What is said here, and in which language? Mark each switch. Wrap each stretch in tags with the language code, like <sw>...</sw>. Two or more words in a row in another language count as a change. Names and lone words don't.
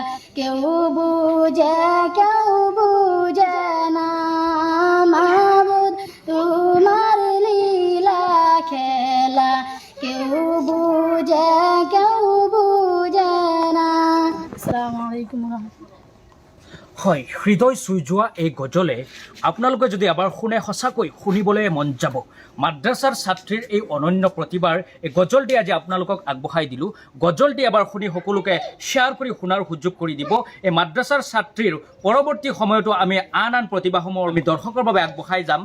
<bn>কেউ বুঝে না মাবুদ তোমার লীলা খেলা কেউ বুঝে না।</bn> <ar>السلام عليكم رحمة الله.</ar> <as>হয়, হৃদয় চুই যোৱা এই গজলে আপোনালোকে যদি এবাৰ শুনে সঁচাকৈ শুনিবলৈ মন যাব। মাদ্ৰাছাৰ ছাত্ৰীৰ এই অনন্য প্ৰতিভাৰ এই গজলটি আজি আপোনালোকক আগবঢ়াই দিলোঁ। গজলটি এবাৰ শুনি সকলোকে শ্বেয়াৰ কৰি শুনাৰ সুযোগ কৰি দিব। এই মাদ্ৰাছাৰ ছাত্ৰীৰ পৰৱৰ্তী সময়তো আমি আন প্ৰতিভাসমূহ আমি দৰ্শকৰ বাবে আগবঢ়াই যাম।</as>